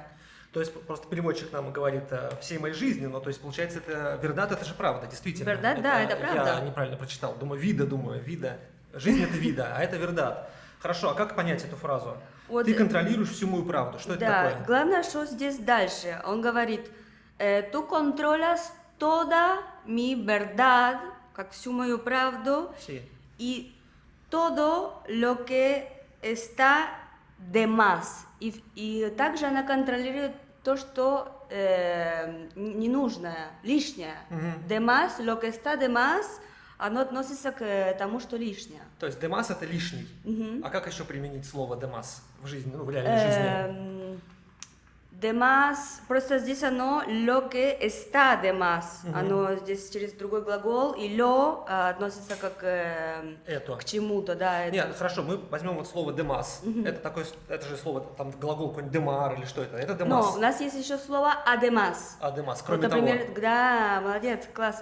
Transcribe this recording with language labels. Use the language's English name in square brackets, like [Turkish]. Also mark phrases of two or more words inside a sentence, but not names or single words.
[Russian] То есть просто переводчик нам говорит всей моей жизни, но то есть получается это вердат, это же правда, действительно. Вердат, да, это правда. Я неправильно прочитал, вида. Жизнь это вида, а это вердат. Хорошо, а как понять эту фразу? Вот, Ты контролируешь всю мою правду. Что это да, такое? главное, что здесь дальше. Он говорит, [Spanish] tú controlas toda mi verdad, [Russian] как всю мою правду, [Spanish] Sí. y todo lo que está de más. [Russian] И также она контролирует то, что ненужное, лишнее. [Spanish] De más, lo que está de más, [Russian] оно относится к тому, что лишнее. То есть демас это лишний. А как еще применить слово демас в жизни, в реальной жизни? [Spanish] De más, [Russian] просто здесь оно [Spanish] lo que está de más. [Russian] Оно здесь через другой глагол, и lo относится как Это. к чему-то, да. это. Нет, хорошо, мы возьмем вот слово демас. Это же слово, там глагол какой-нибудь демар или что это? Это Но демас. у нас есть еще слово además. А демас, Вот, кроме например, того. да, молодец, класс.